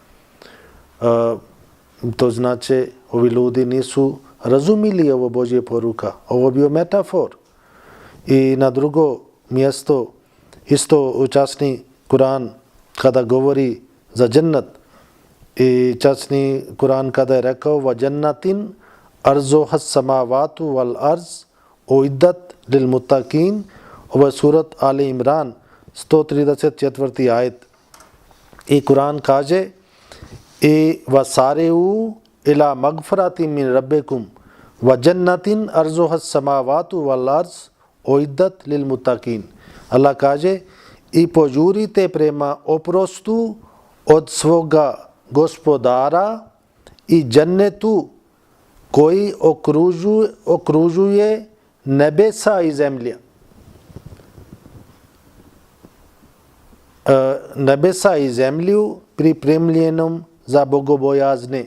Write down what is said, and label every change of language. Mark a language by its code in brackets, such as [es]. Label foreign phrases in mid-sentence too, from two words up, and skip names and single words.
[bs] To znači ovi ljudi nisu razumili ovo Božje poruka. Ovo bio metafor. I na drugo mjesto isto u časni Kur'an kada govori za džennet i časni Kur'an kada je rekao [ar] وجنة عرضها السماوات والأرض أعدت للمتقين, [bs] ovo je surat Ali Imran 134. ajet. I Kur'an kaže i [ar] وسارعوا إلى مغفرة من ربكم وجنة عرضها السماوات والأرض أعدت للمتقين. [bs] Allah kaže i požurite prema oprostu od svoga gospodara i džennetu koji okružuje nebesa i zemlja. Nebesa i zemlju pripremljenom za bogobojazne.